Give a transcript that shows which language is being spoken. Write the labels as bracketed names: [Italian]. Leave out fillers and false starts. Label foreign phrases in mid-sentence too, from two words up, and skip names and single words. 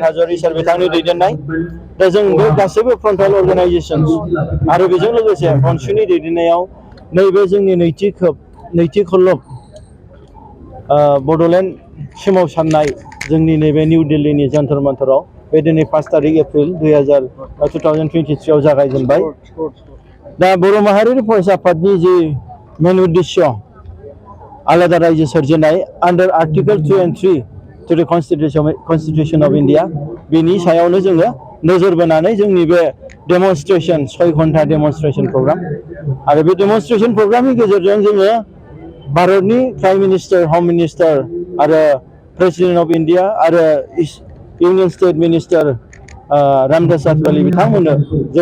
[Bodo] हाज'वारि सार बिथांनि दैदेननाय दा जों बे गासैबो [English] frontal organisations [Bodo] आरो बेजों लोगोसे बनसुनि दैदेननायाव नैबे जोंनि नैथि खल्लब बड'लेण्ड सोमावसारनाय जोंनि नैबे निउ दिल्लीनि जन्तर मन्तराव बे दिनै 5 तारिख एप्रिल 2023 आव जागायजेनबाय दा बर' माहारियारि फरायसा आफादनि जि मेन उद्देश्य आलादा रायजो सोरजिनाय [English] under article 2 and 3 to the constitution of India [Bodo] बेनि सायावनो जोङो नोजोर बोनानै जोंनि बे डेमनस्ट्रेशन 6 घन्टा [English] demonstration programme [Bodo] आरो बे [English] demonstration programme [Bodo] गेजेरजों जोङो भारतनि [English] prime minister home minister [Bodo] आरो [English] president of India [Bodo] आरो [English] union state minister [Bodo] रामदास आठवले बिथांमोननो जों